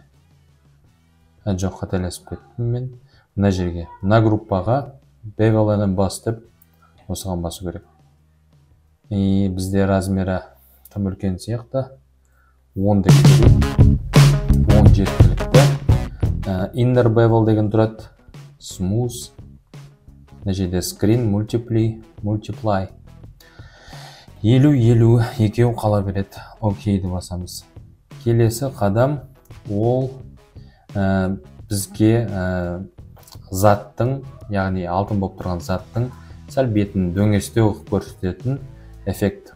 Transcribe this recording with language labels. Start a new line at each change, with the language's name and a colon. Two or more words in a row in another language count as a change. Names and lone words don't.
Kazakh: Жоқ, қателесіп кеттім мен. Мына жерге, мына группаға
English: Bevel and Emboss
Kazakh: деп осыған басу керек. И бізде размері тым үлкен сияқты 10 деп көрейік. 10 жеткілікті.
English: Inner bevel
Kazakh: деген тұрады. Smooth. Мына жерде Screen, Multiply. 50-50 екеу қала береді. Окейді басамыз. Келесі қадам ол бізге заттың, яғни алтын болып тұрған заттың сәл бетін дөңестеу көрсететін эффект.